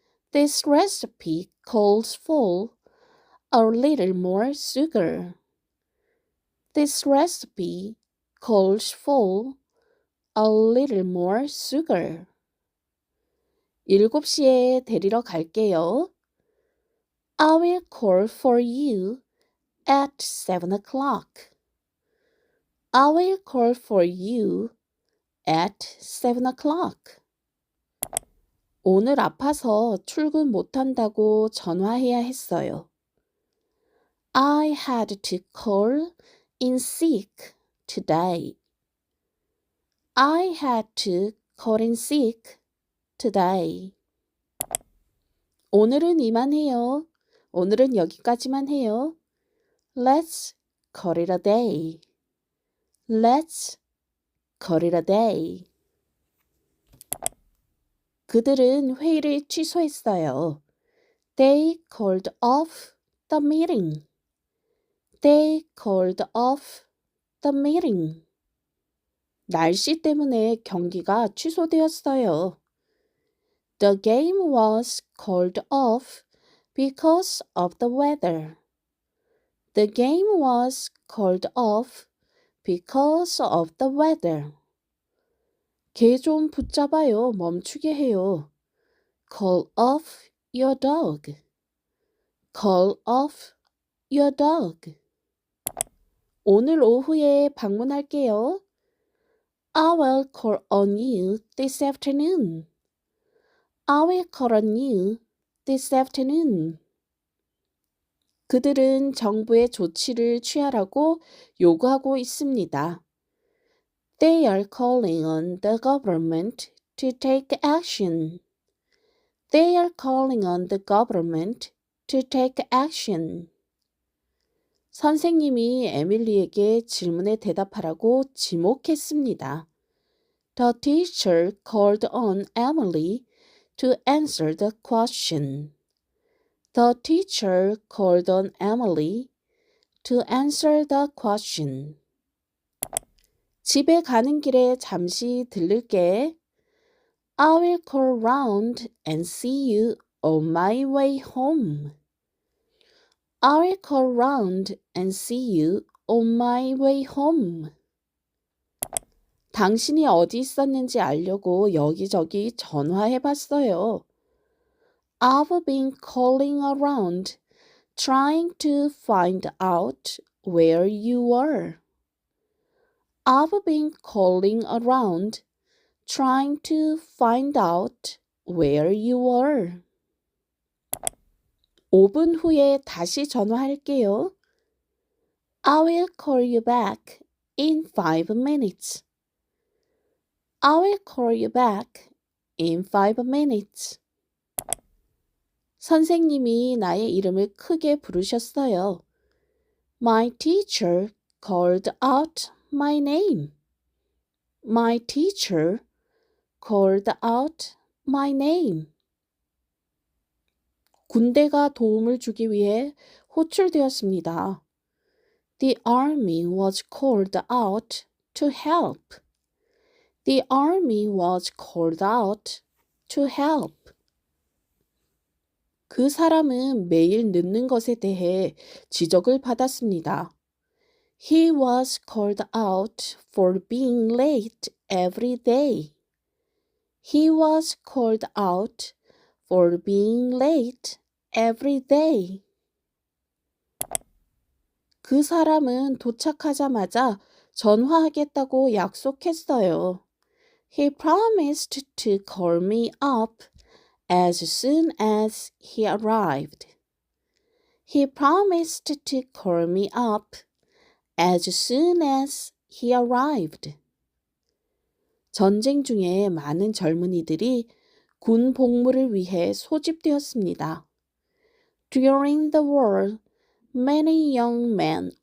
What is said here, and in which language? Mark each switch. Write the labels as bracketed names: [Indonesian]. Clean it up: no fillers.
[English] This recipe calls for a little more sugar. This recipe calls for a little more sugar. [Korean] 7시에 데리러 갈게요. [English] I will call for you at 7 o'clock. I will call for you at 7 o'clock. [Korean] 오늘 아파서 출근 못한다고 전화해야 했어요. [English] I had to call in sick today. I had to call in sick today. [Korean] 오늘은 이만해요. 오늘은 여기까지만 해요. [English] Let's call it a day. Let's call it a day. [Korean] 그들은 회의를 취소했어요. [English] They called off the meeting. They called off the meeting. [Korean] 날씨 때문에 경기가 취소되었어요. [English] The game was called off because of the weather. The game was called off because of the weather. [Korean] 개 좀 붙잡아요. 멈추게 해요. [English] Call off your dog. Call off your dog. [Korean] 오늘 오후에 방문할게요. [English] I will call on you this afternoon. I will call on you this afternoon. [Korean] 그들은 정부의 조치를 취하라고 요구하고 있습니다. [English] They are calling on the government to take action. They are calling on the government to take action. [Korean] 선생님이 에밀리에게 질문에 대답하라고 지목했습니다. [English] The teacher called on Emily to answer the question. The teacher called on Emily to answer the question. [Korean] 집에 가는 길에 잠시 들를게. [English] I will call round and see you on my way home. I will call round and see you on my way home. [Korean] 당신이 어디 있었는지 알려고 여기저기 전화해봤어요. [English] I've been calling around, trying to find out where you were. I've been calling around, trying to find out where you were. [Korean] 5분 후에 다시 전화할게요. [English] I will call you back in 5 minutes. I will call you back in 5 minutes. [Korean] 선생님이 나의 이름을 크게 부르셨어요. [English] My teacher called out my name. My teacher called out my name. [Korean] 군대가 도움을 주기 위해 호출되었습니다. [English] The army was called out to help. The army was called out to help. [Korean] 그 사람은 매일 늦는 것에 대해 지적을 받았습니다. [English] He was called out for being late every day. He was called out for being late every day. [Korean] 그 사람은 도착하자마자 전화하겠다고 약속했어요. [English] He promised to call me up as soon as he arrived. He promised to call me up as soon as he arrived. [Korean] 전쟁 중에 많은 젊은이들이 군 복무를 위해 소집되었습니다. [English] During the war, many young men